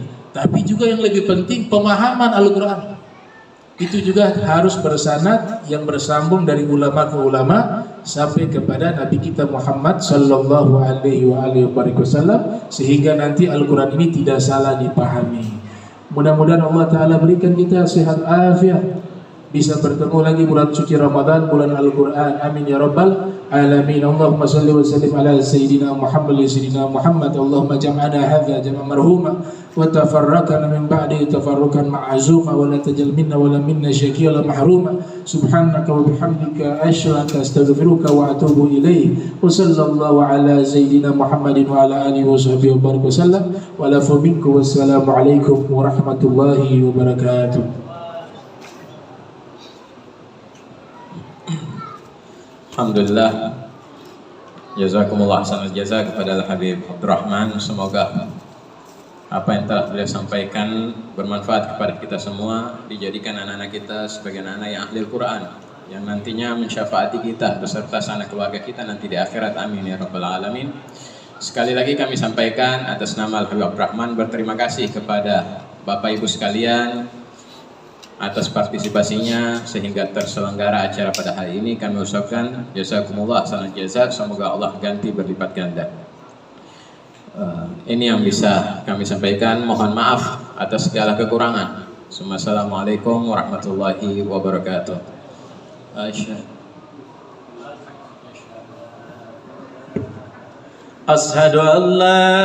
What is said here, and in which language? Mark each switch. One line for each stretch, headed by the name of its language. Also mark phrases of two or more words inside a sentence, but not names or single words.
Indonesian: Tapi juga yang lebih penting pemahaman Al-Quran itu juga harus bersanad yang bersambung dari ulama ke ulama sampai kepada Nabi kita Muhammad
Arabic: صلى الله عليه وسلم,
Indonesian: sehingga nanti Al-Quran ini tidak salah dipahami. Mudah-mudahan Allah Ta'ala berikan kita sehat afiat, bisa bertemu lagi bulan suci Ramadan, bulan Al-Quran.
Arabic: آمين يا رب العالمين. اللهم صل وسلم على سيدنا محمد. اللهم جمعنا هذا جمعا مرحوما وتفرقنا من بعد تفرقا معصوما ولا تجعل منا ولا منا شقيا لا محروما. سبحانك وبحمدك أشهد أستغفرك وأتوب إليك. وصلى الله على سيدنا محمد وعلى آله وصحبه وبارك وسلم. ولا منكم والسلام عليكم ورحمة الله وبركاته. الحمد لله، جزاكم الله أحسن الجزاء kepada Al-Habib Abdurrahman.
Indonesian: Semoga apa yang telah beliau sampaikan bermanfaat kepada kita semua, dijadikan anak-anak kita sebagai anak-anak yang ahli Al-Quran, yang nantinya mensyafaati kita beserta sanak keluarga kita nanti di akhirat.
Arabic: آمين يا رب العالمين.
Indonesian: Sekali lagi kami sampaikan atas nama Al-Habib Abdurrahman berterima kasih kepada Bapak Ibu sekalian atas partisipasinya sehingga terselenggara acara pada hari ini. Kami ucapkan
Arabic: جزاكم الله أحسن الجزاء,
Indonesian: semoga Allah ganti berlipat ganda. Ini yang bisa kami sampaikan. Mohon maaf atas segala kekurangan.
Arabic: السلام عليكم ورحمة الله وبركاته. أشهد أن لا